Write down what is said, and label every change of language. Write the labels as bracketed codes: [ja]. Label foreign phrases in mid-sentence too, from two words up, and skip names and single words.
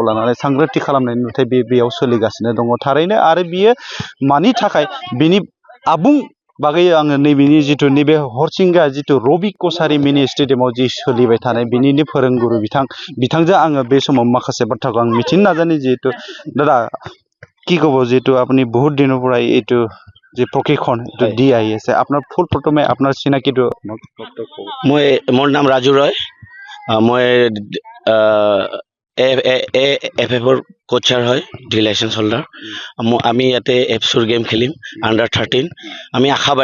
[brx] लानानै सांग्रांथि खालामनाय नुथाय बेयाव सोलिगासिनो दङ थारैनो आरो बियो मानि थाखाय बिनि आबुं बागै आङो नैबेनि जिथु नैबे हरसिंगा जिथु रबि कसारि मिनि स्टेडियामाव जि सोलिबाय थानाय बिनिनो फोरोंगुरु बिथांजों आङो बे समाव माखासे बाथ्राखौ आं मिथिनो नाजानि जिहेतु दादा [as] কি কব যেহেতু আপনি বহুত দিনৰ পৰা এইটো যে প্ৰশিক্ষণ দি আহি আছে আপোনাৰ ফুল প্ৰথমে আপোনাৰ চিনাকিটো মোৰ নাম ৰাজু ৰয় মই এফএফৰ কোচাৰ হয় [en] D licence holder [as] আমি ইয়াতে এফচুৰ গেম খেলিম আণ্ডাৰ 13 আমি